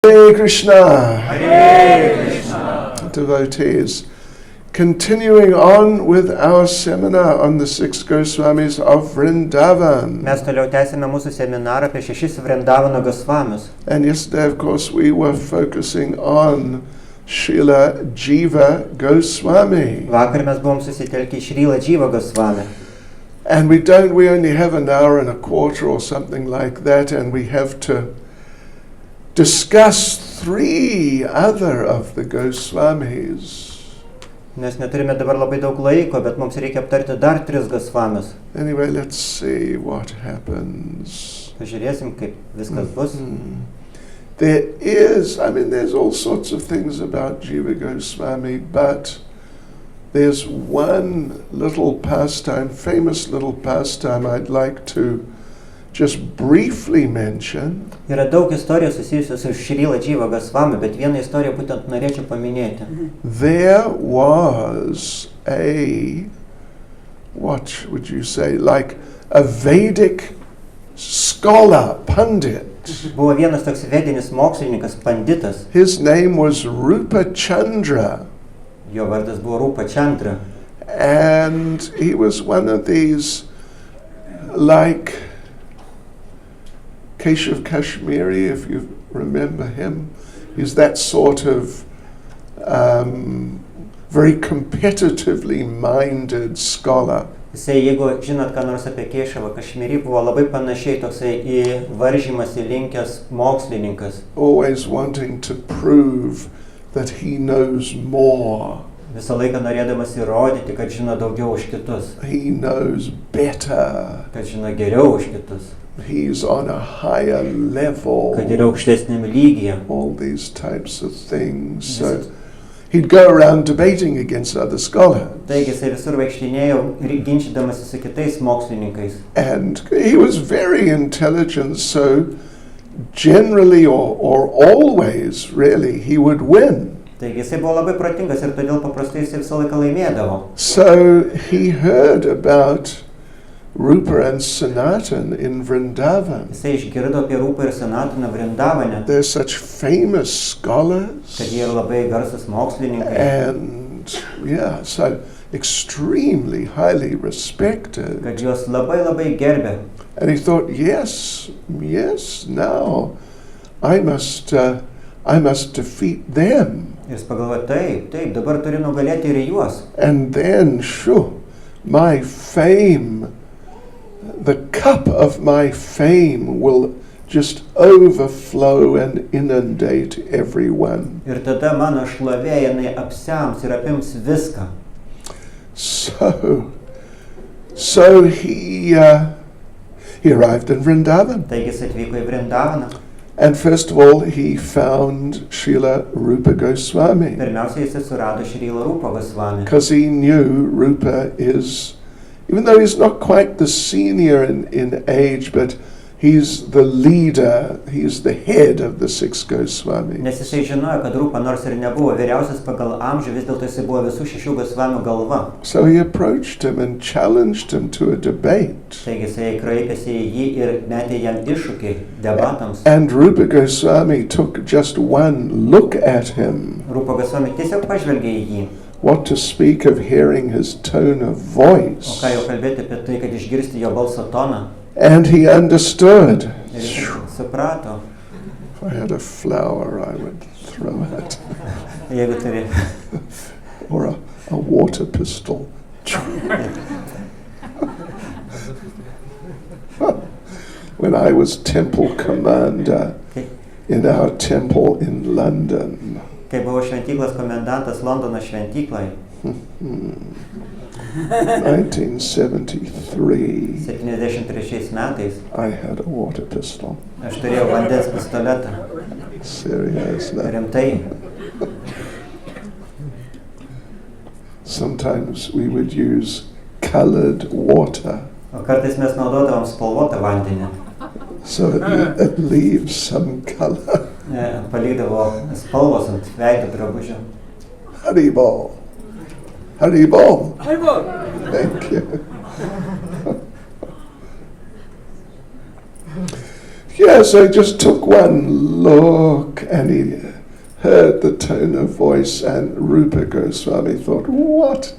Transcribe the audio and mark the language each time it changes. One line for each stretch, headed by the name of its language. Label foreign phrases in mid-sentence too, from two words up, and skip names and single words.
English: Hare Krishna. Hare Krishna. Devotees, continuing on with our seminar on the 6 Goswamis of Vrindavan.
Lithuanian: Mes toliau tęsime mūsų seminarą apie 6 Vrindavano Goswamius.
English: And yesterday, of course, we were focusing on Srila Jiva Goswami.
Lithuanian: Vakar mes buvom susitelkę į Srila Jiva Goswami.
English: And we only have an hour and a quarter or something like that, and we have to discuss 3 other of the Goswamis.
Lithuanian: Nes neturime dabar labai daug laiko, bet mums reikia aptarti dar 3 Goswamius.
English: Anyway, let's see what happens.
Lithuanian: Pažiūrėsim, kaip viskas bus.
English: There's all sorts of things about Jiva Goswami, but there's one little pastime, famous little pastime I'd like to just briefly mention.
Lithuanian: Yra daug istorijų susijusių su Srila Jiva Goswami, bet vieną istoriją būtent norėčiau paminėti.
English: There was what would you say, like a Vedic scholar, pandit.
Lithuanian: Buvo vienas toks vedinis mokslininkas, panditas.
English: His name was Rupa Chandra.
Lithuanian: Jo vardas buvo Rupa Chandra.
English: And he was one of these, like Keshav Kashmiri, if you remember him. He's that sort of very competitively minded scholar.
Lithuanian: Jisai, jeigu žinot, ką nors apie Keshavą Kašmirį, buvo labai panašiai toksai į varžymąsi linkęs mokslininkas.
English: Always wanting to prove that he knows more.
Lithuanian: Visą laiką norėdamas įrodyti, kad žino daugiau už kitus.
English: He knows better.
Lithuanian: Kad žino geriau už kitus.
English: He's on a higher level.
Lithuanian: Kad yra aukštesniame lygyje.
English: All these types of things. So he'd go around debating against other scholars.
Lithuanian: Taigi jisai visur vaikštinėjo ginčydamasi su kitais mokslininkais.
English: And he was very intelligent, so generally or always really he would win.
Lithuanian: Taigi jisai buvo labai protingas ir todėl paprastai jisai visą laiką laimėdavo.
English: So he heard about Rupa and Sanatan in Vrindavan.
Lithuanian: Jisai išgirdo apie Rupą ir Sanataną Vrindavane.
English: They're such famous scholars.
Lithuanian: Kad jie yra labai garsus mokslininkai.
English: And so extremely highly respected.
Lithuanian: Kad juos labai gerbė.
English: And he thought, yes, now I must defeat them.
Lithuanian: Jis pagalvojo, taip, dabar turiu nugalėti ir juos.
English: And then, my fame, the cup of my fame will just overflow and inundate everyone.
Lithuanian: Ir tada mano šlovė jinai apsems ir apims viską.
English: So he arrived in Vrindavan.
Lithuanian: Taigi jis atvyko į Vrindavaną.
English: And first of all, he found Srila Rupa Goswami.
Lithuanian: Pirmiausia, jis surado Srila Rupa Goswami.
English: Because he knew Rupa is, even though he's not quite the senior in age, but he's the leader, he's the head of the 6 Goswamis.
Lithuanian: Nes jisai žinojo, kad Rupa nors ir nebuvo vyriausias pagal amžių, vis dėlto jisai buvo visų 6 Gosvamių galva.
English: So he approached him and challenged him to a debate.
Lithuanian: Taigi jisai kreipėsi į jį ir metė jam iššūkį debatams.
English: And Rupa Goswami took just one look at him.
Lithuanian: Rupa Goswami tiesiog pažvelgė į jį.
English: What to speak of hearing his tone of voice.
Lithuanian: O ką jau kalbėti apie tai, kad išgirsti jo balso toną.
English: And he understood.
Lithuanian: Ir jis suprato.
English: If I had a flower, I would throw it.
Lithuanian: Jeigu turi.
English: Or a water pistol. When I was temple commander in our temple in London.
Lithuanian: Kai buvau šventyklos komendantas Londono šventykloje.
English: 1973.
Lithuanian: 73 metais.
English: I had a water pistol.
Lithuanian: Aš turėjau vandens pistoletą.
English: Seriously.
Lithuanian: Rimtai.
English: Sometimes we would use colored water.
Lithuanian: O kartais mes naudodavom spalvotą vandenį.
English: So it leaves some color.
Lithuanian: Palikdavo spalvos ant veido drabužio.
English: Haribol. Haribol. Haribol. Thank you. Yeah, so he just took one look and he heard the tone of voice, and Rupa Goswami thought, what?